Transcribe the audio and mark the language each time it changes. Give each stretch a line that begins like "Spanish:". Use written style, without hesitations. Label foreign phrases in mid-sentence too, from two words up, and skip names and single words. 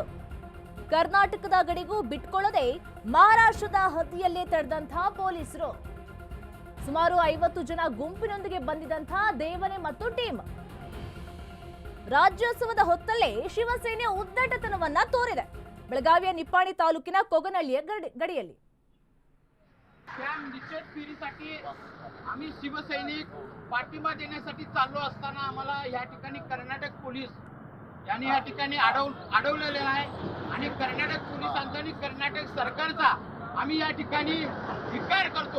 Kannada: ಕರ್ನಾಟಕದ ಗಡಿಗೂ ಬಿಟ್ಕೊಳ್ಳದೆ ಮಹಾರಾಷ್ಟ್ರದ ಹದ್ದಿಯಲ್ಲೇ ತಡೆದಂತಹ ಪೊಲೀಸರು. ಸುಮಾರು 50 ಜನ ಗುಂಪಿನೊಂದಿಗೆ ಬಂದಿದ್ದಂತಹ ದೇವನೆ ಮತ್ತು ಟೀಮ್ ರಾಜ್ಯೋತ್ಸವದ ಹೊತ್ತಲ್ಲೇ ಶಿವಸೇನೆ ಉದ್ದಟತನವನ್ನ ತೋರಿದೆ. ಬೆಳಗಾವಿಯ ನಿಪ್ಪಾಣಿ ತಾಲೂಕಿನ कोगनहळ्ळी गडिಯಲ್ಲಿ
Marathi: निषेध फेरीसाठी आम्ही शिवसैनिक पाठिंबा देण्यासाठी चाललो असताना आम्हाला या ठिकाणी कर्नाटक पोलीस यांनी या ठिकाणी अडवलेले आहे आणि कर्नाटक पोलिसांचा आणि कर्नाटक सरकारचा आम्ही या ठिकाणी धिक्कार करतो.